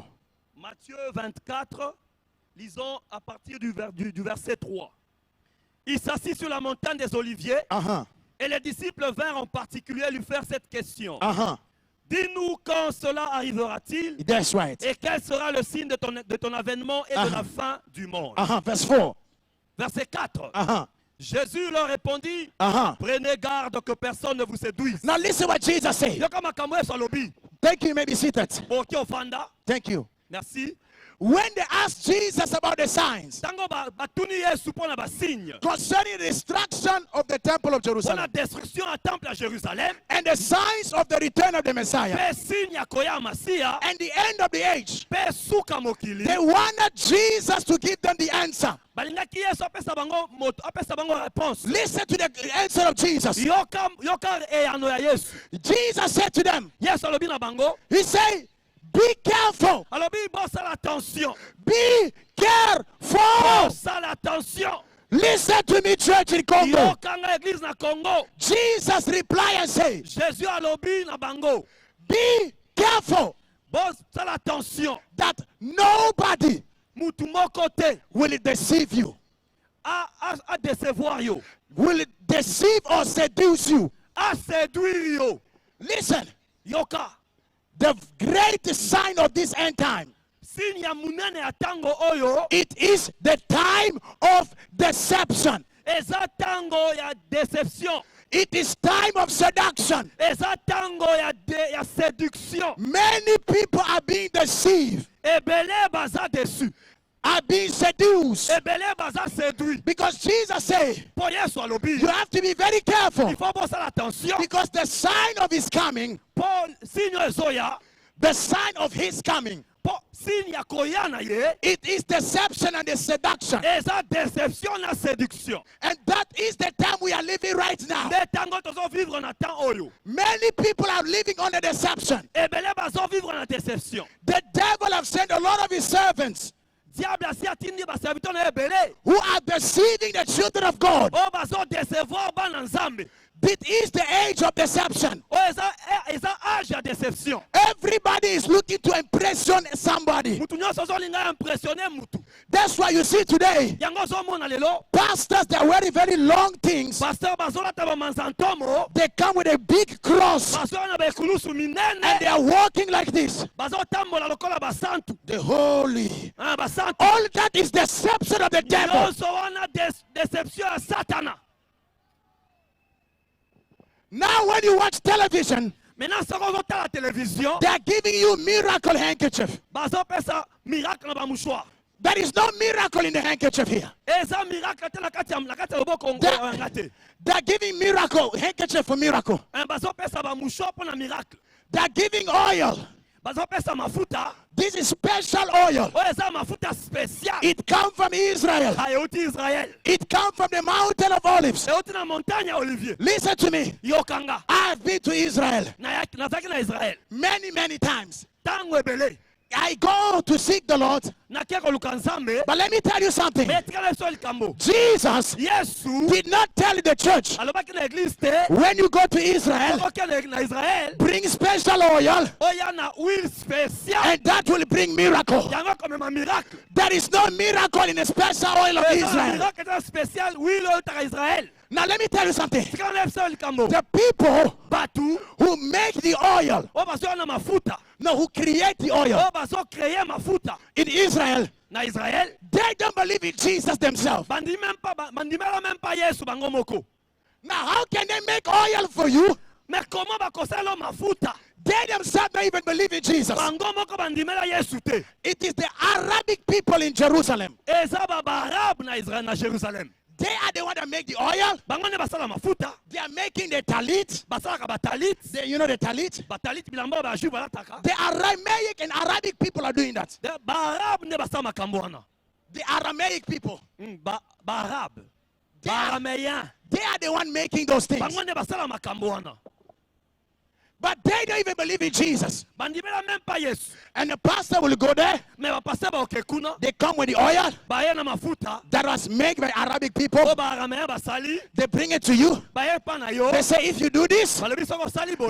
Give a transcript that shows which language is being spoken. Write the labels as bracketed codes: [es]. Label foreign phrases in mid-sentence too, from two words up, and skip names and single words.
[fr] Matthieu 24, lisons à partir du verset 3. Il s'assit sur la montagne des Oliviers Uh-huh. et les disciples vinrent en particulier lui faire cette question. Uh-huh. Dis-nous quand cela arrivera-t-il [en] That's right. [fr] et quel sera le signe de ton avènement et de la fin du monde. [en] Verse 4. [fr] Verset 4. Uh-huh. Jésus leur répondit, Uh-huh. prenez garde que personne ne vous séduise. [en] Now listen what Jesus said. [ln] Yoka makambo ya salobi. [en] Thank you. You may be seated. [ln] Boki ofanda. [en] Thank you. [fr] Merci. [en] When they asked Jesus about the signs [ln] Tango batuni Yesu pona ba signe. [en] concerning the destruction of the temple of [fr] Pour la [en] Jerusalem [fr] destruction à temple à Jérusalem. [en] and the signs of the return of the Messiah [ln] Pe signe ya koya Masia. [en] and the end of the age, [ln] Pe suka mokili. [en] they wanted Jesus to give them the answer. [ln] Balingaki Yesu apesa bango réponse. [en] Listen to the answer of Jesus. [ln] Yoka eyano ya Yesu. [en] Jesus said to them, [ln] Yesu alobi na bango. [en] He said, be careful. [ln] Alobi bosala attention. [en] Be careful. [ln] Bosala attention. [en] Listen to me, church in Congo. [ln] Yokanga église na Congo. [en] Jesus replied and said, [ln] Jésus alobi na bango. [en] be careful [ln] Bosala attention. [en] that nobody [ln] Mutu moko te [en] will deceive you, [ln] a décevoir yo. [en] will deceive or seduce you. [ln] A séduire yo. [en] Listen, [ln] Yoka. [en] the great sign of this end time, [ln] Signe ya munene ya tango oyo. [en] it is the time of deception. [ln] Eza tango ya déception. [en] It is time of seduction. [ln] Eza tango ya séduction. [en] Many people are being deceived, [ln] Ebele baza déçu. [en] are being seduced, [ln] Ebele baza séduit. [en] because Jesus said, [ln] Po Yesu alobi. [en] you have to be very careful, [fr] Il faut [ln] bosala attention. [en] because the sign of his coming, [ln] Po signe ezoya. [en] the sign of his coming, [ln] Po signe ya koya na ye. [en] it is deception and the seduction. [ln] Eza déception na séduction. [en] And that is the time we are living right now. [ln] Nde tango tozo vivre na temps oyo. [en] Many people are living under deception. [ln] Ebele bazo vivre na déception. [en] The devil have sent a lot of his servants [ln] Diable asi atindi ba serviteur na ebele. [en] who are deceiving the children of God. [ln] O bazo décevoir bana nzambe. [en] It is the age of deception. [ln] O eza âge ya déception. [en] Everybody is looking to impression somebody. [ln] Mutu nyonso ozolinga impressionner mutu. [en] That's why you see today, [ln] Yango ozomona lelo. [en] pastors, they are wearing very long things. [ln] Pasteur bazolata ba manzantomo. [en] They come with a big cross [ln] Bazo na ba ekulusu [en] and [ln] minene. [en] they are walking like this. [ln] Bazotambola lokola basantu. [en] The holy. [ln] Basantu. [en] All that is deception of the devil. [ln] Nyonso wana déception ya Satana. [en] Now when you watch television, [ln] Maintenant soko ozotala télévision. [en] they are giving you miracle handkerchief. [ln] Bazopesa miracle na ba mouchoir. [en] There is no miracle in the handkerchief here. [ln] Eza miracle te na kati ya loboko ngate. [en] They are giving miracle handkerchief for miracle. [ln] Bazopesa ba mouchoir pour na miracle. [en] They are giving oil. [ln] Bazopesa mafuta. [en] This is special oil. [ln] O eza mafuta spécial. [en] It comes from Israel. [ln] Ayeuti Israël. [en] It comes from the mountain of olives. [ln] Ayeuti na montagne ya Olivier. [en] Listen to me. [ln] Yokanga. [en] I have been to Israel [ln] Nazaki na Israël. [en] many times. [ln] Tango ebele. [en] I go to seek the Lord. [ln] Nakia koluka nzambe. [en] But let me tell you something. [ln] Metikala biso likambo. [en] Jesus [ln] Yesu. [en] did not tell the church, [ln] Alobaki na église te. [en] when you go to Israel, [ln] Okoke na Israël. [en] bring special oil [ln] Oya na [fr] huile spéciale. [en] and that will bring miracle. [ln] Yango komema miracle. [en] There is no miracle in the special oil of [ln] Eza [en] Israel. [ln] miracle eza [fr] spécial huile [ln] oyo taka Israël. [en] Now let me tell you something. [ln] Tikala na biso likambo. [en] The people [ln] Batu. [en] who make the oil, [ln] O bazo na mafuta. [en] no, who create the oil [ln] O bazo créer mafuta. [en] in Israel, [ln] Na Israël. [en] they don't believe in Jesus themselves. [ln] Bandimela [fr] même pas [ln] Yesu bango moko. [en] Now how can they make oil for you? [fr] Mais comment [ln] bakosala mafuta? [en] They themselves don't even believe in Jesus. [ln] Bango moko bandimela Yesu te. [en] It is the Arabic people in Jerusalem. [ln] Eza ba Arab na Israël na Jérusalem. [en] They are the one that make the oil. [ln] Bango ne basala mafuta. [en] They are making the talit. [ln] Basalaka batalit. [en] You know the talit? [ln] Batalit bilamba ba juif balataka. [en] The Aramaic and Arabic people are doing that. [ln] Ba Arab ne basala makambo wana. [en] The Aramaic people. [ln] Ba Arab. Ba Araméen. [en] They are the one making those things. [ln] Bango ne basala makambo wana. [en] But they don't even believe in Jesus. [ln] Bandimela [fr] même pas [ln] Yesu. [en] And the pastor will go there. [ln] Mais ba pasteur ba okekuna. [en] They come with the oil [ln] Ba ye na mafuta. [en] that was made by Arabic people. [ln] O ba Araméen basali. [en] They bring it to you. [ln] Ba ye pa na yo. [en] They say, if you do this, [ln] Balobi soko sali boye.